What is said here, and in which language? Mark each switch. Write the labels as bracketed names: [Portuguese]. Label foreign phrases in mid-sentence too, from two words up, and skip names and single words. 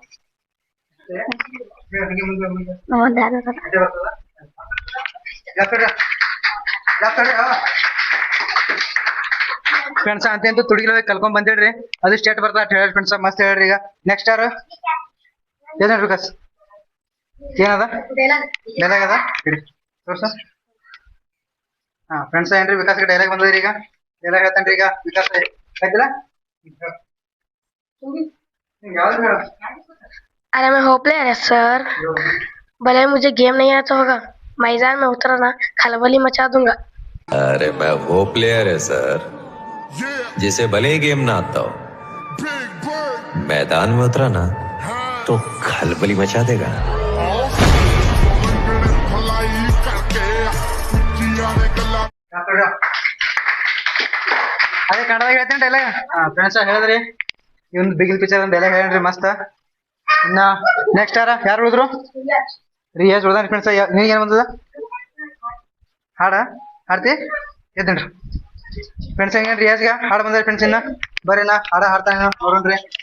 [Kannada] ಫ್ರೆಂಡ್ಸ್ ಅಂತೂ ತುಡುಗಿಲ ಕಲ್ಕೊಂಡ್ ಬಂದಿಡ್ರಿ ಅದು ಸ್ಟೇಟ್ ಬರ್ತಾ ಹೇಳಿ ಫ್ರೆಂಡ್ಸ್ ಮಸ್ತ್ ಹೇಳ್ರಿ ಈಗ ನೆಕ್ಸ್ಟ್ ಯಾರು ಏನ್ ವಿಕಾಸ್ ಏನದ ಡೈಲಾಗ್ ಅದ ತೋರ್ಸ ಹಾ ಫ್ರೆಂಡ್ಸ್ ಏನ್ರಿ ವಿಕಾಸ್ಗೆ ಡೈಲಾಗ್ ಬಂದದ್ರಿ ಈಗ ಡೈಲಾಗ್ ಹೇಳ್ತಾನ್ರಿ ಈಗ ವಿಕಾಸ್ ಆಯ್ತಿಲ್ಲ ಯಾವ್ದು ಹೇಳ [Hindi] अरे मैं हो प्लेयर है सर भले मुझे गेम नहीं आता होगा मैदान में उतरा ना खलबली मचा दूंगा। अरे मैं वो प्लेयर है सर जिसे भले ही गेम ना आता हो मैदान में उतरा ना तो खलबली मचा देगा। [Kannada] ಅದೇ ಕನ್ನಡದಾಗ ಹೇಳ್ತೇನೆ ಡೈಲಾಗ್ ಫ್ರೆಂಡ್ಸ್ ಹೇಳಿದ್ರಿ ಈ ಒಂದು ಬಿಗಿಲ್ ಪಿಕ್ಚರ್ ಒಂದು ಡೈಲಾಗ್ ಹೇಳ್ರಿ ಮಸ್ತ್ ಇನ್ನ ನೆಕ್ಸ್ಟ್ ಯಾರು ಉಳಿದ್ರು ರಿಯಾಜ್ ಉಳ್ದಾನ ಫ್ರೆಂಡ್ಸ್ ನಿನಗೆ ಏನ್ ಬಂದದ ಹಾಡ್ತಿ ಎದ್ದೇನ್ರಿ ಫ್ರೆಂಡ್ಸ್ ಹೆಂಗೇನ್ ರಿಯಾಜ್ಗ ಹಾಡು ಬಂದ್ರಿ ಫ್ರೆಂಡ್ಸ್ ಇನ್ನ ಬರ್ರಿ ನಾ ಹಾಡ ಹಾಡ್ತಾನೆ ನೋಡ್ರಿ